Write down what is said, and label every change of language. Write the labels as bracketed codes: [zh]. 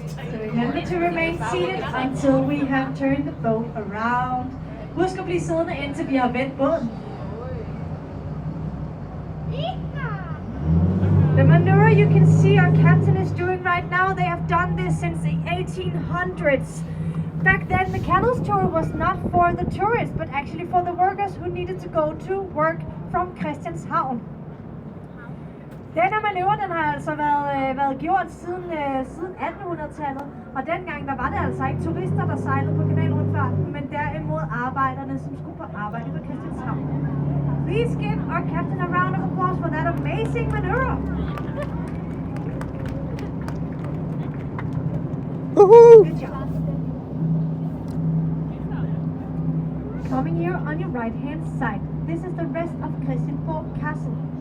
[en] So remember to remain seated until we have turned the boat around. [da] Husk at blive siddende indtil vi har vendt båden. [en] The maneuver you can see our captain is doing right now, they have done this since the 1800s. Back then the Canals Tour was not for the tourists, but actually for the workers who needed to go to work from Christianshavn. [da] Denne manøvre den har altså været gjort siden 1800-tallet, og dengang der var det altså ikke turister, der sejlede på kanalrundfarten, men derimod arbejderne, som skulle på arbejde på Christianshavn. [en] Please give our captain a round of applause for that amazing maneuver. Woohoo! Good job. Coming here on your right hand side, this is the rest of Christiansborg Castle.